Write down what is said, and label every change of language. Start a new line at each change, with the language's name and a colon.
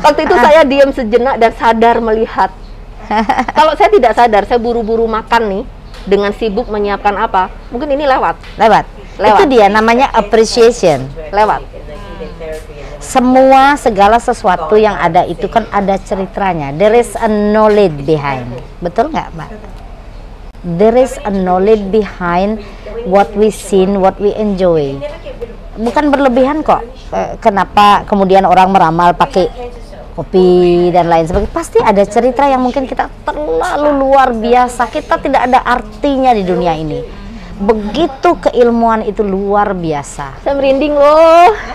Indonesian: Waktu itu saya diam sejenak dan sadar melihat. Kalau saya tidak sadar, saya buru-buru makan nih dengan sibuk menyiapkan apa, mungkin ini lewat. Itu dia namanya appreciation. Lewat. Semua segala sesuatu yang ada itu kan ada ceritanya.
English: There is a knowledge behind.
Indonesian: Betul nggak, Mbak?
English: There is a knowledge behind what we seen, what we enjoy.
Indonesian: Bukan berlebihan kok. Kenapa kemudian orang meramal pakai kopi dan lain sebagainya? Pasti ada cerita yang mungkin kita terlalu luar biasa. Kita tidak ada artinya di dunia ini. Begitu keilmuan itu luar biasa. Saya merinding loh.